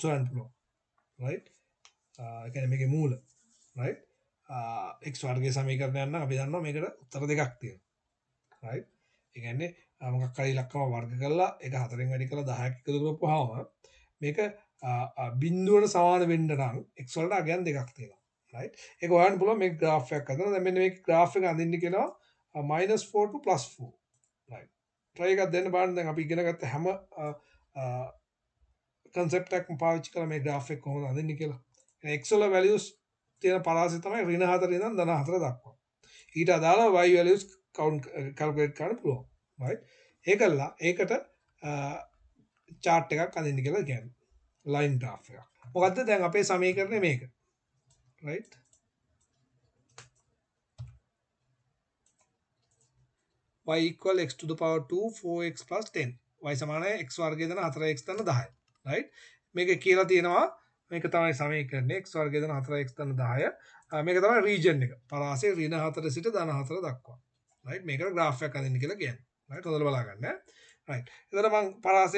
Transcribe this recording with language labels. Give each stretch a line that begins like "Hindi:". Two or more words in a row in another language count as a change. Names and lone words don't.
Sinhala: හොයන්න පුළුවන් right ඒ කියන්නේ මේකේ මූල right x වර්ගයේ සමීකරණයක් නම් අපි දන්නවා මේකට උත්තර දෙකක් තියෙනවා right ඒ කියන්නේ මොකක් හරි ඉලක්කම වර්ග කරලා ඒක 4න් වැඩි කරලා 10ක් එකතු කරපුවාම මේක බිඳුවට සමාන වෙන්න නම් x වලට අගයන් දෙකක් තියෙනවා right ඒක හොයන්න පුළුවන් මේ graph එකක් හදලා දැන් මෙන්න මේක graph එක අඳින්න කියනවා
English: -4 to +4 right try
Sinhala: එකක් දෙන්න බලන්න දැන් අපි ඉගෙන ගත්ත හැම concept එකක්ම පාවිච්චි කරලා මේ graph එක කොහොමද අඳින්නේ කියලා x වල values තියෙන පරාසය තමයි ඍණ 4 ඉඳන් ධන 4 දක්වා ඊට අදාළව
English: y values calculate
Sinhala: කරන්න පුළුවන් right ඒකල්ලා ඒකට chart එකක් අඳින්න කියලා කියන්නේ
English: line graph
Sinhala: එකක් මොකද්ද දැන් අපේ සමීකරණය මේක
English: right y equal x to the power 2 4x plus 10 y
Sinhala: සමානයි x වර්ගය දන 4x දන 10 right මේක කියලා තියෙනවා මේක තමයි සමීකරණය x වර්ගය දන 4x දන 10 මේක තමයි region එක පරාසය ඍණ 4 සිට ධන 4 දක්වා right මේකට graph එකක් අඳින්න කියලා කියන්නේ right හොඳට බලා ගන්න right එතන මම පරාසය